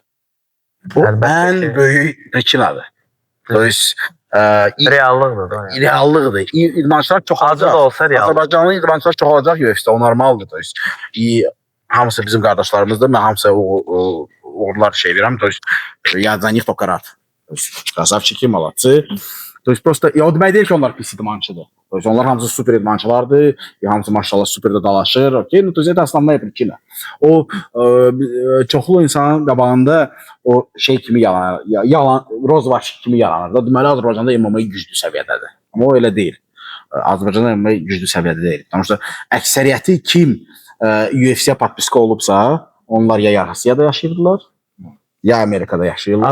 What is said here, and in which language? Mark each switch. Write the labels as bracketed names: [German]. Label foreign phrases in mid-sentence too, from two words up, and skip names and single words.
[Azerbaijani] Bu ən böyük priçinadır. Reallıqdır. Reallıqdır. İdmançılar çoxalacaq. Azərbaycanlı idmançılar çoxalacaq UFC-də. O normaldır. Hamısı bizim qardaşlarımızdır. Mən hamısı uğurlar şey verirəm. [Russian] Я за них только рад. Krasavçiki, молодцы. То есть просто [Azerbaijani] o demək deyil ki, onlar pis idmançıdır. Onlar hamısı super idmançılardır. Hamısı maşallah superdə dalaşır. [Russian] Okay, ну то есть это основная причина. [Azerbaijani] O çoxlu insanın qabağında o şey kimi yalan rozvaş kimi yalanır da. Deməli Azərbaycanda MMA güclü səviyyədədir. Amma o elə deyil. Azərbaycanda MMA güclü səviyyədə deyil. Sonuçta əksəriyyəti kim UFC-yə podpiska olubsa, onlar ya Rusiyada yaşayırdılar, ya Amerikada yaşayırlar.